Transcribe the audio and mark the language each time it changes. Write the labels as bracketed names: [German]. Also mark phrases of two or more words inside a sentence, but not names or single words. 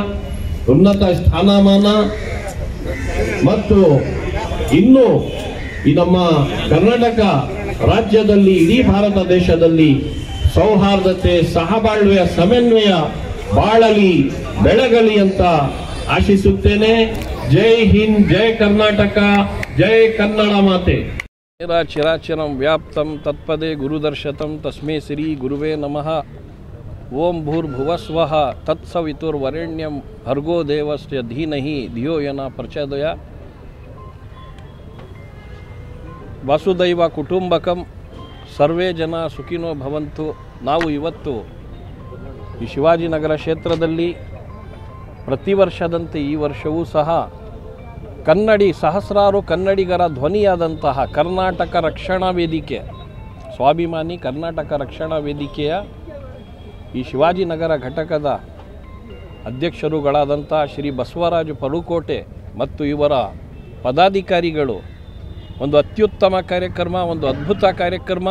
[Kannada] ಉನ್ನತ ಸ್ಥಾನಮಾನ ಮತ್ತು ಇನ್ನೂ ಈ ನಮ್ಮ ಕರ್ನಾಟಕ ರಾಜ್ಯದಲ್ಲಿ, ಇಡೀ ಭಾರತ ದೇಶದಲ್ಲಿ ಸೌಹಾರ್ದತೆ, ಸಹಬಾಳ್ವೆಯ ಸಮನ್ವಯ ಬಾಳಲಿ ಬೆಳಗಲಿ ಅಂತ ಆಶಿಸುತ್ತೇನೆ. ಜೈ ಹಿಂದ್, ಜೈ ಕರ್ನಾಟಕ, ಜೈ ಕನ್ನಡ ಮಾತೆ. [Sanskrit] ಚಿರಾಚಿರಂ ವ್ಯಾಪ್ತಂ ತತ್ಪದೇ ಗುರುದರ್ಶತಂ ತಸ್ಮೈ ಶ್ರೀ ಗುರುವೇ ನಮಃ. ಓಂ ಭೂರ್ಭುವಸ್ವಃ ತತ್ಸವಿತುರ್ವರೆಣ್ಯಂ ಭರ್ಗೋ ದೇವಸ್ಯ ಧೀಮಹಿ ಧಿಯೋ ಯನ ಪ್ರಚೋದಯ. ವಸುದೈವ ಕುಟುಂಬಕಂ ಸರ್ವೇ ಜನ ಸುಖಿನೋ ಭವಂತು. [Kannada] ನಾವು ಇವತ್ತು ಈ ಶಿವಾಜಿನಗರ ಕ್ಷೇತ್ರದಲ್ಲಿ ಪ್ರತಿ ವರ್ಷದಂತೆ ಈ ವರ್ಷವೂ ಸಹ ಸಹಸ್ರಾರು ಕನ್ನಡಿಗರ ಧ್ವನಿಯಾದಂತಹ ಕರ್ನಾಟಕ ರಕ್ಷಣಾ ವೇದಿಕೆ, ಸ್ವಾಭಿಮಾನಿ ಕರ್ನಾಟಕ ರಕ್ಷಣಾ ವೇದಿಕೆಯ ಈ ಶಿವಾಜಿನಗರ ಘಟಕದ ಅಧ್ಯಕ್ಷರುಗಳಾದಂಥ ಶ್ರೀ ಬಸವರಾಜು ಪಡುಕೋಟೆ ಮತ್ತು ಇವರ ಪದಾಧಿಕಾರಿಗಳು ಒಂದು ಅತ್ಯುತ್ತಮ ಕಾರ್ಯಕ್ರಮ, ಒಂದು ಅದ್ಭುತ ಕಾರ್ಯಕ್ರಮ.